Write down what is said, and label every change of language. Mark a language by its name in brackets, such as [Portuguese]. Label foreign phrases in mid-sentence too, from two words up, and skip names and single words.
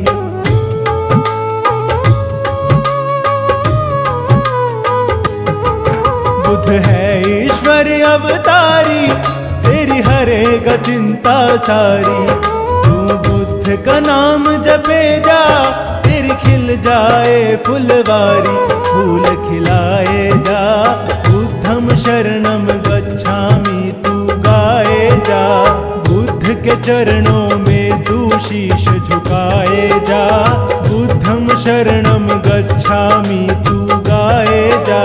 [Hindi] बुद्ध है ईश्वर अवतारी, तेरी हरेगा चिंता सारी। तू बुद्ध का नाम जपे जा, तेरी खिल जाए फुलवारी। फूल खिलाए जा, [Pali] बुद्धम शरणम गच्छामि [Hindi] तू गाए जा। बुद्ध के चरणों में तू शीश झुकाए जा। [Pali] बुद्धम शरणम गच्छामि [Hindi] तू गाए जा।